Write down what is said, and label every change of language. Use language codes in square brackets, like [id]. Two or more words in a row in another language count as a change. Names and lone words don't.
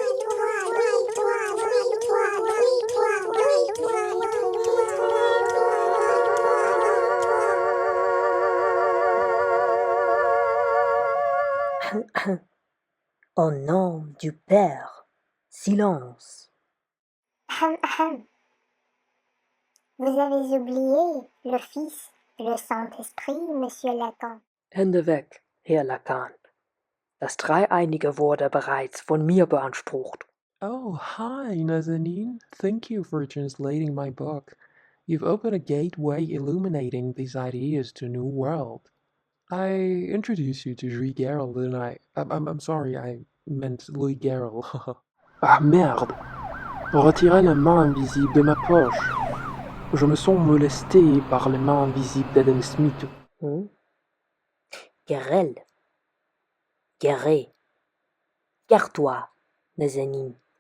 [fr] Au nom du Père, silence. Vous avez oublié le Fils et le Saint-Esprit, Monsieur Lacan. [de] Hände weg, Herr Lacan. Das Dreieinige wurde bereits von mir beansprucht. [en] Oh, hi, Nazanin. Thank you for translating my book. You've opened a gateway illuminating these ideas to a new world. I introduced you to Louis Garrel, didn't I? I'm sorry, I meant Louis Garrel. [fr] Ah merde! Retirez les mains invisibles de ma poche. Je me sens molesté par les mains invisibles d'Adam Smith. Garel. Garé. Gare-toi, Nazanin.